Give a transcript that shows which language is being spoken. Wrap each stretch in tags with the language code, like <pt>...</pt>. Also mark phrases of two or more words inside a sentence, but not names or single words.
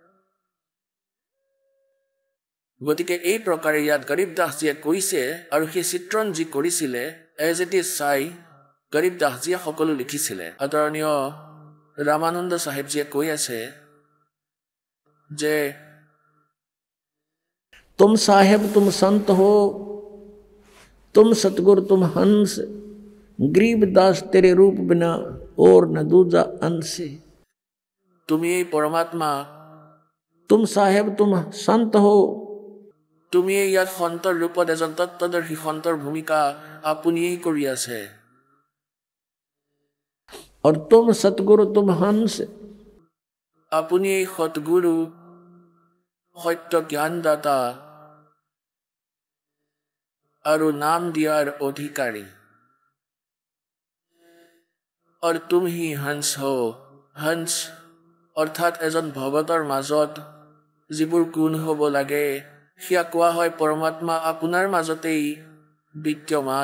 <as>গতিকে এই প্ৰকাৰে ইয়াত গৰীব দাসজীয়ে কৈছে, আৰু সেই চিত্ৰণ যি কৰিছিলে</as> <en>as it is</en> <as>চাই গৰীব দাসজীয়ে সকলো লিখিছিলে। আদৰণীয় ৰামানন্দ চাহেবজীয়ে কৈ আছে যে</as> <hi>तुम साहेब तुम संत हो, तुम सतगुर तुम हंस, गरीबदास तेरे रूप बिना और न दूजा अंश।</hi> <as>তুমিয়েই পৰমাত্মা,</as> <hi>तुम साहेब तुम संत हो,</hi> <as>তুমিয়েই ইয়াত সন্তৰ ৰূপত এজন তত্ত্বদৰ্শী সন্তৰ ভূমিকা আপুনিয়েই কৰি আছে।</as> <hi>और तुम सतगुरु तुम हंस,</hi> <as>আপুনিয়েই সতগুৰু, সত্য জ্ঞানদাতা আৰু নাম দিয়াৰ অধিকাৰী।</as> <hi>আৰু तुम ही हंस हो।</hi> <as>হংস অৰ্থাৎ এজন ভগতৰ মাজত যিবোৰ গুণ হ'ব লাগে, সেয়া কোৱা হয় পৰমাত্মা আপোনাৰ মাজতেই বিদ্যমান।</as>